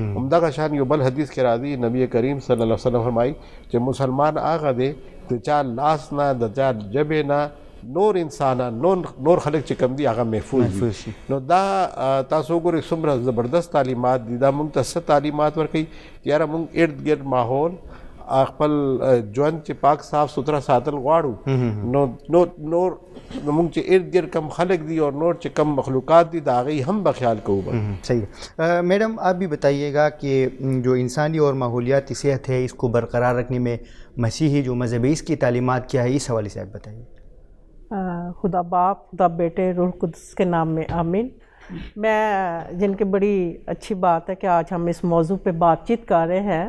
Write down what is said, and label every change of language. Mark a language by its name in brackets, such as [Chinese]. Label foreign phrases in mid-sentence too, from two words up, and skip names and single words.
[Pashto] همدغه شان یو بل حدیث کې راځي، نبی کریم صلی الله علیه وسلم فرمایي چې مسلمان هغه دی د چا لاس نه، د چا ژبې نه، نور انسانان نور خلک چې کوم دي هغه محفوظ دي. نو دا تاسو وګورئ څومره زبردست تعلیمات دي. دا موږ ته څه تعلیمات ورکوي چې یاره موږ ارد ګرد ماحول خپل ژوند چې پاک صاف ستھرا ساتل غواړو، نو موږ چې ارد گرد کم خلق دی اور نور چې کم مخلوقات دی دا هغې هم به خیال کوو. صحیح. [Urdu] میڈم آپ بھی بتائیے گا کہ جو انسانی اور ماحولیاتی صحت ہے اس کو برقرار رکھنے میں مسیحی جو مذہب ہے اس کی تعلیمات کیا ہے، اس حوالے سے آپ بتائیے. خدا باپ، خدا بیٹے، روح القدس کے نام میں آمین. میں جن کی بڑی اچھی بات ہے کہ آج ہم اس موضوع پہ بات چیت کر رہے ہیں.